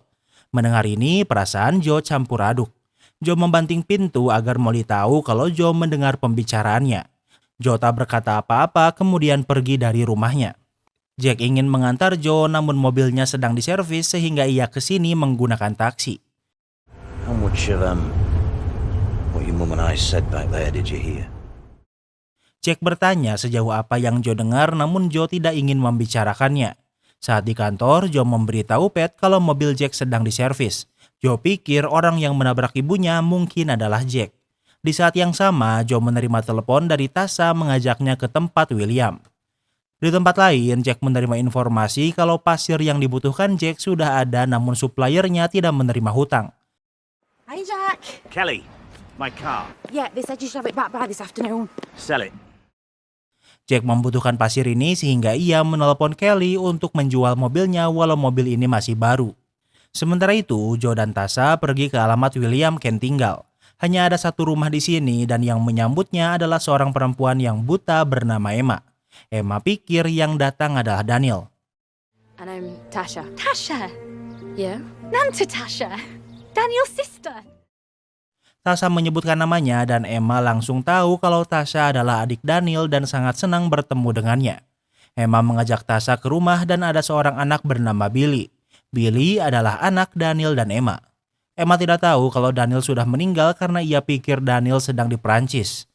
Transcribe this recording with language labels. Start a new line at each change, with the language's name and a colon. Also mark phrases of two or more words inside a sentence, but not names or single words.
Indonesian: Mendengar ini perasaan Joe campur aduk. Joe membanting pintu agar Molly tahu kalau Joe mendengar pembicaraannya. Joe tak berkata apa-apa kemudian pergi dari rumahnya. Jack ingin mengantar Joe namun mobilnya sedang diservis sehingga ia ke sini menggunakan taksi.
English: How much of what your mum and I said back there did you hear?
Indonesian: Jack bertanya sejauh apa yang Joe dengar namun Joe tidak ingin membicarakannya. Saat di kantor, Joe memberitahu Pat kalau mobil Jack sedang diservis. Joe pikir orang yang menabrak ibunya mungkin adalah Jack. Di saat yang sama, Joe menerima telepon dari Tasha mengajaknya ke tempat William. Di tempat lain, Jack menerima informasi kalau pasir yang dibutuhkan Jack sudah ada namun suppliernya tidak menerima hutang.
English: Hey, Jack. Kelly, my car. Yeah, they said you should have it back by this afternoon. Sell it.
Indonesian: Jack membutuhkan pasir ini sehingga ia menelepon Kelly untuk menjual mobilnya walau mobil ini masih baru. Sementara itu, Joe dan Tasha pergi ke alamat William Kane tinggal. Hanya ada satu rumah di sini dan yang menyambutnya adalah seorang perempuan yang buta bernama Emma. Emma pikir yang datang adalah Daniel.
English: And I'm Tasha. Tasha! Yeah? Nanta Tasha! Daniel's sister!
Indonesian: Tasha menyebutkan namanya dan Emma langsung tahu kalau Tasha adalah adik Daniel dan sangat senang bertemu dengannya. Emma mengajak Tasha ke rumah dan ada seorang anak bernama Billy. Billy adalah anak Daniel dan Emma. Emma tidak tahu kalau Daniel sudah meninggal karena ia pikir Daniel sedang di Perancis.